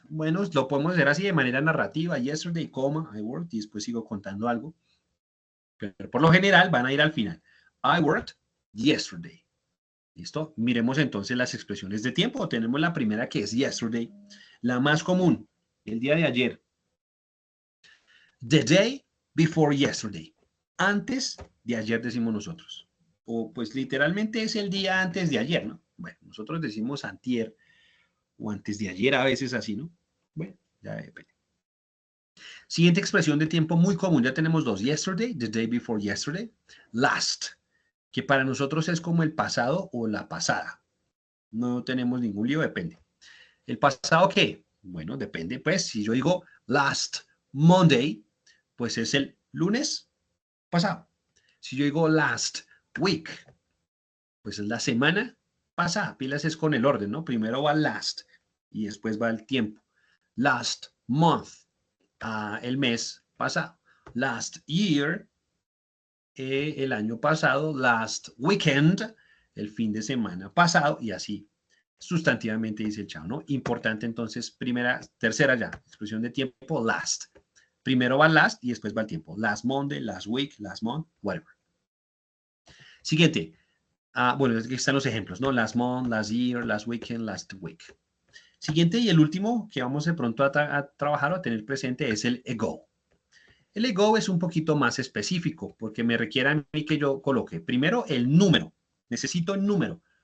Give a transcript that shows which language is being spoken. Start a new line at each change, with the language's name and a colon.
Spanish: Bueno, lo podemos hacer así de manera narrativa. Yesterday, coma,
English: I worked,
Spanish: y después sigo contando algo. Pero por lo general van a ir al final.
English: I worked yesterday.
Spanish: ¿Listo? Miremos entonces las expresiones de tiempo. Tenemos la primera que es yesterday, la más común, el día de ayer.
English: The day before yesterday.
Spanish: Antes de ayer decimos nosotros. O pues literalmente es el día antes de ayer, ¿no? Bueno, nosotros decimos antier o antes de ayer a veces así, ¿no? Bueno, ya depende. Siguiente expresión de tiempo muy común, ya tenemos dos.
English: Yesterday, the day before yesterday.
Spanish: Last, que para nosotros es como el pasado o la pasada. No tenemos ningún lío, depende. ¿El pasado qué? Bueno, depende, pues, si yo digo
English: last Monday,
Spanish: pues es el lunes pasado. Si yo digo
English: last week,
Spanish: pues es la semana pasada. Pilas es con el orden, ¿no? Primero va last y después va el tiempo.
English: Last month,
Spanish: el mes pasado.
English: Last year,
Spanish: el año pasado.
English: Last weekend,
Spanish: el fin de semana pasado, y así sustantivamente dice el chavo, ¿no? Importante entonces, tercera ya, expresión de tiempo, last. Primero va last y después va el tiempo.
English: Last Monday, last week, last month, whatever.
Spanish: Siguiente. Bueno, aquí están los ejemplos, ¿no?
English: Last month, last year, last weekend, last week.
Spanish: Siguiente y el último que vamos de pronto a trabajar o a tener presente es el ago. El ago es un poquito más específico porque me requiere a mí que yo coloque primero el número. Necesito el número.